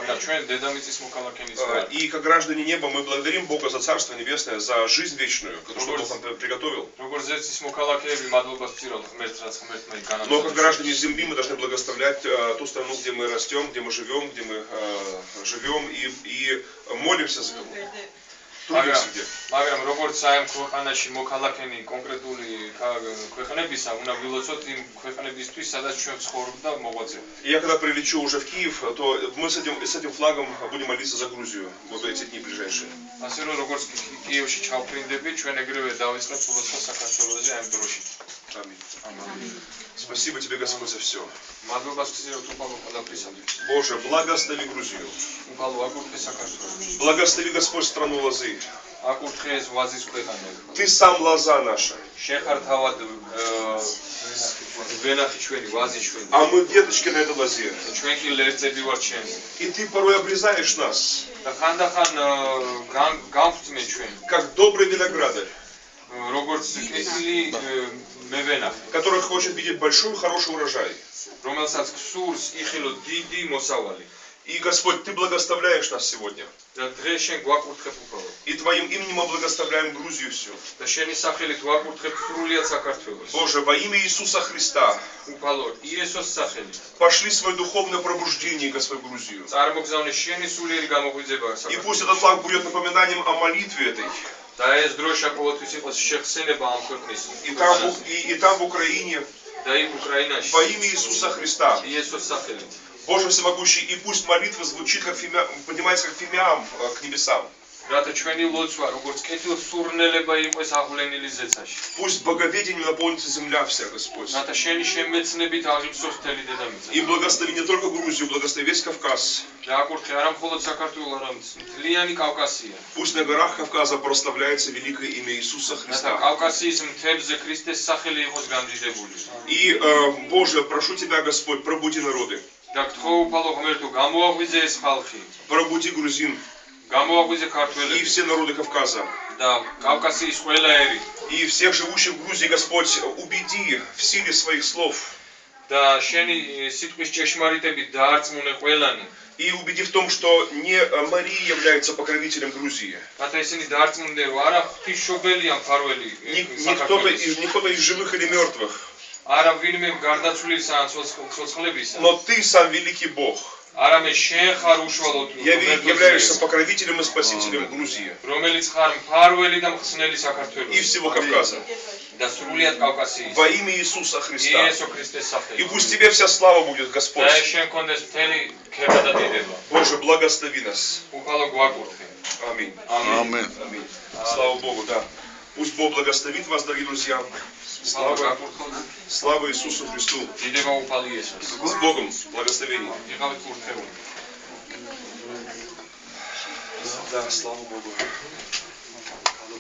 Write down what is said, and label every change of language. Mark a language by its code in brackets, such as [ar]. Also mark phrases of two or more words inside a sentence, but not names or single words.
[ru] И как граждане неба мы благодарим Бога за Царство Небесное, за жизнь вечную, которую Бог нам приготовил. Но как граждане земли мы должны благословлять ту страну, где мы растем, где мы живем и молимся за кого. [ka] მაგრამ როგორც აი ამ ქვეყანაში მოქალაქენი კონკრეტული ქვეყნებისა უნდა ვილოცოთ იმ ქვეყნებისთვის, სადაც ჩვენ ცხოვრობ და მოღვაწეობ. [ru] Я когда прилечу уже в Киев, то мы с этим флагом будем молиться за Грузию вот эти дни ближайшие. [ka] ასე რომ როგორც კიევში ჩავფრინდები, ჩვენ ეგრევე დავიწყებთ ულოცვა საქართველოზე ამ დროში. [ru] Аминь. Спасибо тебе, Господь, за все. [ka] მადლობა გზირო თუ პავლო ყველაფრისათვის. [ru] Боже, благослови Грузию. Благослови, Господь, страну Лозы. Ты сам лоза наша. А мы веточки на этой лозе. И ты порой обрезаешь нас. Как добрый виноградарь, который хочет видеть большой, хороший урожай. И, Господь, Ты благословляешь нас сегодня. [ka] და დღეს შენ გვაკურთხებ უბრალოდ. [ru] И Твоим именем мы благословляем Грузию всю. [ka] და შენი სახელით ვაკურთხებ სრულიად საქართველოს. [ru] Боже, во имя Иисуса Христа, [ka] უბრალოდ იესოს სახელით. [ru] пошли свое духовное пробуждение, Господь, в Грузию. [ka] წარმოგზავნე შენი სულიერი გამოღვიძება [ru] И пусть [ka] საქართველოს. [ru] этот флаг будет напоминанием о молитве этой. [ka] და ეს დროშა ყოველთვის იყოს შეხსენება ამ ქვეყნის. [ru] И там в Украине, [ka] და იქ უკრაინაში. [ru] во имя Иисуса Христа. [ka] იესოს სახელით. [ru] Боже всемогущий, и пусть молитва звучит, как поднимается как фимиам к небесам. [ka] რათა ჩვენი ლოცვა როგორც კეთილ სურნელება იყოს აღვლენილი ზეცაში. [ru] Пусть боговедением наполнится земля вся, Господь. [ka] რათა შენი შემეცნებით აღივსოს მთელი დედამიწა. [ru] И благослови не только Грузию, благослови весь Кавказ. [ka] და აკურთხე არა მხოლოდ საქართველოს, არამედ მთლიანი კავკასია. [ru] Пусть на горах Кавказа прославляется великое имя Иисуса [ka] რათა [ru] Христа. [ka] კავკასიის მთებზე ქრისტეს სახელი იყოს გამდიდებული. [ru] И, Боже, прошу Тебя, Господь, пробуди народы. [ka] და გთხოვ უფალო ღმერთო, გამოაღვიძე ეს ხალხი. [ru] Пробуди грузин [ka] გამოაღვიძე [ru] и [ka] ქართველები [ru] все народы Кавказа. [ka] და კავკასიის ყველა ერი. [ru] И всех живущих в Грузии, Господь, убеди в силе своих слов. [ka] და შენი სიტყვის ჭეშმარიტებით დაარწმუნე ყველანი. [ru] И убеди в том, что не Мария является покровителем Грузии. [ka] რათა ისინი დაარწმუნდნენ, რომ არა ღვთისმშობელია მფარველი საქართველოს. [ru] Не кто-то из живых или мертвых. [ka] არა ვინმე გარდაცვლილისა ან ცოცხლებისა. [ru] Но Ты сам великий Бог. [ka] არამედ შენ ხარ უშუალოდ [ru] Являешься покровителем и спасителем Грузии. [ka] რომელიც ხარ მფარველი და მხსნელი საქართველოს. [ru] И всего Кавказа. [ka] და სრულიად კავკასიის. [ru] Во имя Иисуса Христа. [ka] იესო ქრისტეს სახელით. [ru] И пусть Тебе вся слава будет, Господь. [ka] და შენ კონდეს მთელი ქება და დიდება. [ru] Боже, благослови нас. [ka] უფალო გვაკურთხე. [ru] Аминь. [ka] ამინ. [ru] Аминь. Слава Богу, да. Пусть Бог благословит вас, дорогие друзья. Слава Иисусу Христу. [ka] დიდება უფალი იესოს. [ru] С Богом. Благословение. [ka] იყავით კურთხეული. [ru] Да, слава Богу.